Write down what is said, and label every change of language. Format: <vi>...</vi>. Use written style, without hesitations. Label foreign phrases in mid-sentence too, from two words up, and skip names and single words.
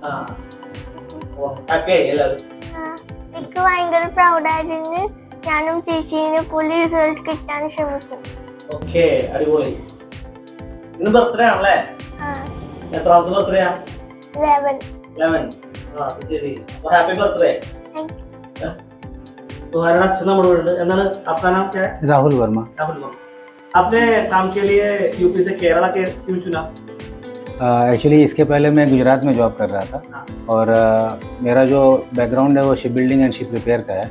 <ml>എനിക്ക് ഭയങ്കര പ്രൗഡായിരുന്നു. ഞാനും ചേച്ചീനെ പോലെ റിസൾട്ട് കിട്ടാൻ ശ്രമിക്കും. ഓക്കേ, അടിപൊളി. ഇന്ന് ബർത്ത്ഡേ ആണല്ലേ? എത്രാമത്തെ ബർത്ത്ഡേ ആണ്? 11.</ml> <en>ശരി. Happy birthday.</en> <hi>तुम्हारा अच्छा नंबर है। എന്താണ് आपका नाम क्या है? राहुल वर्मा। राहुल वर्मा। आपने काम के लिए यूपी से केरला के क्यों चुना? एक्चुअली इसके पहले मैं गुजरात में जॉब कर रहा था और मेरा जो बैकग्राउंड है वो</hi> <en>ship building and ship repair</en> <hi>का है।</hi>